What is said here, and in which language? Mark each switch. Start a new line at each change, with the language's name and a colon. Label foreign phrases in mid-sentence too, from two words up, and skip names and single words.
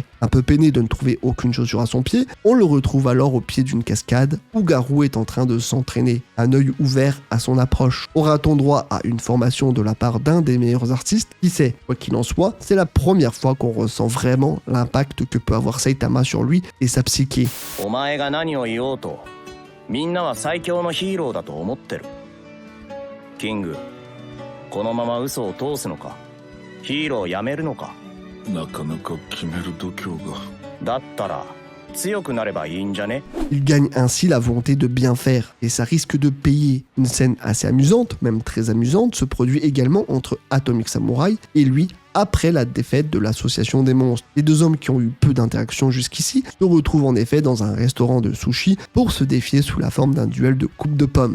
French: Un peu peiné de ne trouver aucune chaussure à son pied, on le retrouve alors au pied d'une cascade, où Garou est en train de s'entraîner, un œil ouvert à son approche. Aura-t-on droit à une formation de la part d'un des meilleurs artistes? Qui sait? Quoi qu'il en soit, c'est la première fois qu'on ressent vraiment l'impact que peut avoir Saitama sur lui et sa psyché.
Japanese: King, このまま嘘を通すのか、ヒーローをやめるのか。なかなか決める度胸が。だったら強くなればいいんじゃね?
French: Il gagne ainsi la volonté de bien faire, et ça risque de payer. Une scène assez amusante, même très amusante, se produit également entre Atomic Samurai et lui, après la défaite de l'association des monstres. Les deux hommes qui ont eu peu d'interactions jusqu'ici se retrouvent en effet dans un restaurant de sushi pour se défier sous la forme d'un duel de coupe de pommes.